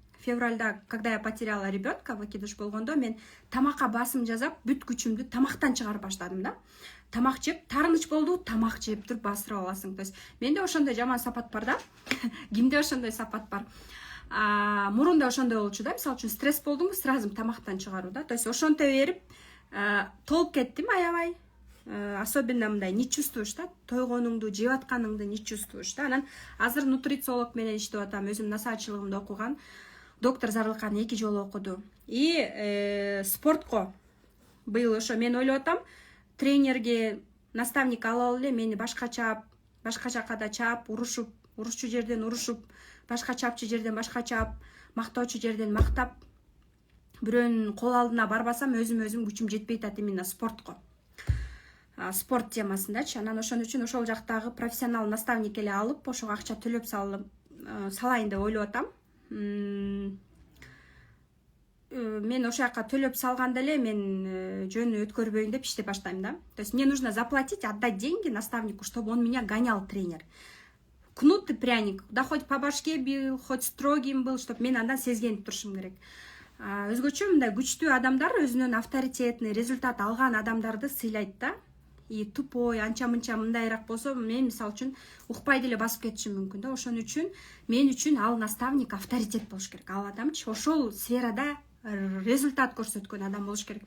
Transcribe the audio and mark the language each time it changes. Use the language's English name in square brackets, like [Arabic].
[Kyrgyz] февральда, [Russian] когда я потеряла ребенка, [Kyrgyz] выкидыш болгондо, мен тамакка басым жасап, бүт күчүмдү тамактан чыгарып баштадым да. Тамак жеп, тарыныч болду, тамак жеп туруп басырып аласың. [Russian] То есть [Kyrgyz] менде ошондой жаман сапат бар да. Кимде ошондой сапат бар? Мурунда ошондой болчу да. Мисалы үчүн стресс болдумбу, [Russian] сразу [Kyrgyz] тамактан чыгаруу да. [Russian] То есть [Kyrgyz] ошонто берип, толуп кеттим аябай. [Russian] Особенно [Kyrgyz] мындай [Russian] не чувствуешь [Kyrgyz] да, тойгонуңду, жеп атканыңды не чувствуешь да. Анан азыр нутрициолог менен иштеп атам, өзүм насаатчылыгымды окуган. Доктор Зарлыкан 2 жолу окуду. И спортко быйыл ошо мен ойлоп атам, тренерге наставник ала эле, мени башкача жакка чаап, урушчу жерден урушуп, башка чапчу жерден башка чаап, мактоочу жерден мактап, бирөөнүн кол алдына барбасам өзүм күчүм жетпей атат именно спортко. Спорт темасындачы. Анан ошон үчүн ошол жактагы профессионал наставник эле алып, ошого акча төлөп салайын деп ойлоп атам. Мен ошол жака төлөп салганда эле мен жөнү өткөрбөйүн деп иштеп баштайм да. [Russian] То есть мне нужно заплатить, отдать деньги наставнику, чтобы он меня гонял, тренер. Кнут и пряник. Да хоть по башке бил, хоть строгим был, чтобы [Kyrgyz] мен андан сезгенип турушум керек. Өзгөчө мындай күчтүү адамдар өзүнүн авторитетный результат алган адамдарды сыйлайт да. [Russian] И тупой, [Kyrgyz] анча-мынча мындайраак болсо, мен мисалы үчүн укпай деле басып кетишим мүмкүн да. Ошон үчүн мен үчүн ал наставник авторитет болуш керек. Ал адамчы ошол сферада результат көрсөткөн адам болуш керек.